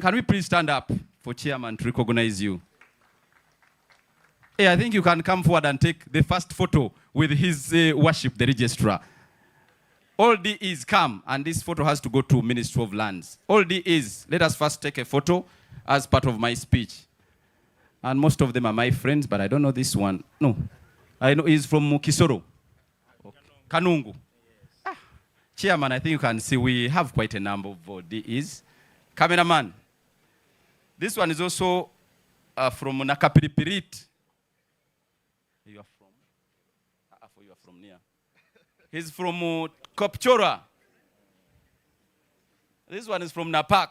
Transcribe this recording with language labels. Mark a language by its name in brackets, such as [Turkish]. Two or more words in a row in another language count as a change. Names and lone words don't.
[English] Can we please stand up for chairman to recognize you? Hey, I think you can come forward and take the first photo with his worship, the registrar. All DEs come, and this photo has to go to Ministry of Lands. All DEs, let us first take a photo as part of my speech. And most of them are my friends, but I don't know this one. No, I know he's from Kisoro. Okay. Kanungu. Ah. Chairman, I think you can see we have quite a number of DEs. Cameraman. This one is also from Nakapiripirit. You are from? You are from near. He's from Kopchora. This one is from Napak.